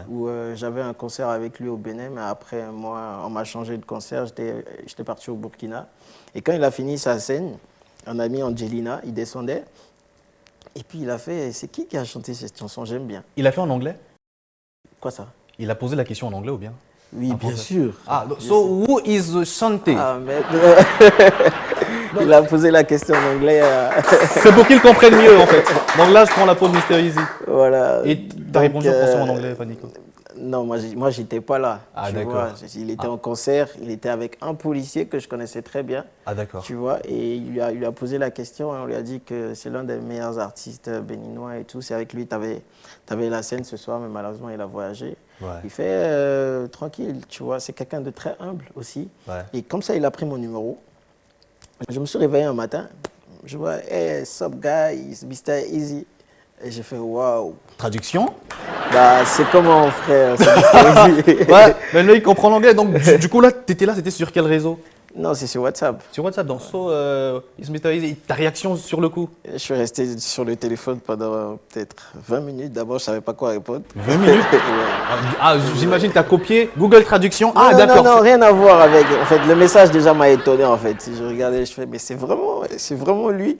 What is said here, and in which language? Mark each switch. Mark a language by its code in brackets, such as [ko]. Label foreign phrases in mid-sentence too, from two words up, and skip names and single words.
[fr] Où j'avais un concert avec lui au Bénin. Mais après, moi, on m'a changé de concert. J'étais parti au Burkina. Et quand il a fini sa scène, un ami Angelina, il descendait. Et puis, il a fait, c'est qui a chanté cette chanson? J'aime bien. Il a fait en anglais? Quoi ça? Il a posé la question en anglais ou bien? Oui, bien sûr. [en] Ah, so who is Shanté? [fr] Ah, mais... il a posé la question en anglais. C'est pour qu'il comprenne mieux en fait. Donc là, je prends la peau de Mr. Easy. Voilà. Et t'as répondu en français ou en anglais, Fanico? Non, moi j'étais pas là. Ah, tu d'accord. vois. Il était en concert, il était avec un policier que je connaissais très bien. Ah, d'accord. Tu vois, et il lui a posé la question et on lui a dit que c'est l'un des meilleurs artistes béninois et tout. C'est avec lui, tu avais la scène ce soir, mais malheureusement, il a voyagé. Ouais. Il fait tranquille, tu vois, c'est quelqu'un de très humble aussi. Ouais. Et comme ça, il a pris mon numéro. Je me suis réveillé un matin, je vois, [en] hey, sup guy, it's Mr. Easy. [fr] Et j'ai fait, waouh. Traduction? Bah, c'est comment, frère, c'est Mr. Easy. Ouais, mais là, il comprend l'anglais. Donc, du coup, là, t'étais sur quel réseau? Non, c'est sur WhatsApp. Sur WhatsApp, donc, [en] it's Mr. Easy. [fr] Ta réaction sur le coup? Je suis resté sur le téléphone pendant peut-être 20 minutes. D'abord, je ne savais pas quoi répondre. 20 minutes? Ouais. Ah, j'imagine, t'as copié Google Traduction. Ah, Non, d'accord. non, rien à voir avec. En fait, le message déjà m'a étonné, en fait. Je regardais, je fais, mais c'est vraiment lui.